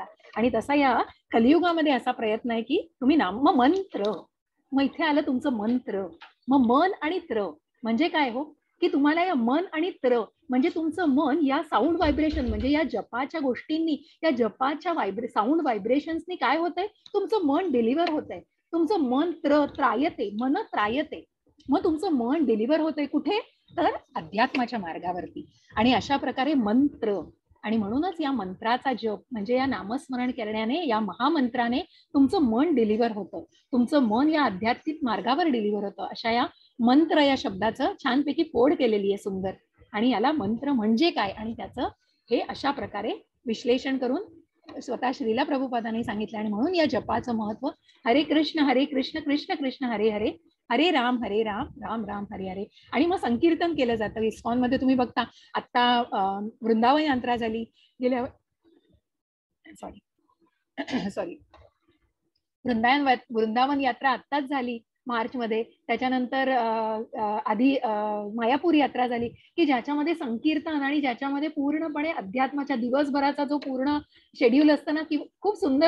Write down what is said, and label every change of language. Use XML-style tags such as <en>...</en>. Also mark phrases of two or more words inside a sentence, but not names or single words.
<mr>आणि तसा या कलियुगामध्ये असा प्रयत्न आहे की तुम्ही नाम मंत्र, मग इथे आलं तुमचं मंत्र, मग मन आणि त्र म्हणजे काय हो, की तुम्हाला या मन आणि त्र म्हणजे तुमचं मन या</mr> <en>sound vibration</en> <mr>म्हणजे या जपाच्या गोष्टींनी, या जपाच्या</mr> <en>sound vibrationsनी</en> <mr>काय होतंय, तुमचं मन डिलिव्हर होतंय, तुमचं</mr> <sa>मन त्रायते, मन त्रायते.</sa> <mr>मग तुमचं मन डिलिव्हर होतंय कुठे तर अध्यात्माच्या मार्गावरती. आणि अशा प्रकारे मंत्र, आणि म्हणूनच या मंत्राचा जप म्हणजे या नामस्मरण करण्याने, या महामंत्राने तुमचं मन डिलिव्हर होतं, तुमचं मन या आध्यात्मिक मार्गावर डिलिव्हर होतं. अशा या मंत्र या शब्दाचं छानपैकी फोड केलेली आहे सुंदर. आणि याला मंत्र म्हणजे काय आणि त्याचं हे अशा प्रकारे विश्लेषण करून स्वतः श्रीला प्रभुपादांनी सांगितलं. आणि म्हणून या जपाचं महत्व,</mr> <sa>हरे कृष्ण कृष्ण कृष्ण हरे हरे, हरे राम राम राम हरे हरे.</sa> <mr>आणि मग संकीर्तन केलं जातं. इस्कॉन मध्ये तुम्ही बघता, आता वृंदावन यात्रा झाली गेल्या सॉरी वृंदावन यात्रा आत्ताच झाली मार्च मध्ये. त्याच्यानंतर आधी मायापूर यात्रा झाली, की ज्याच्यामध्ये संकीर्तन आणि ज्याच्यामध्ये पूर्णपणे अध्यात्माच्या दिवसभराचा जो पूर्ण शेड्यूल असतं ना, की खूप सुंदर.</mr>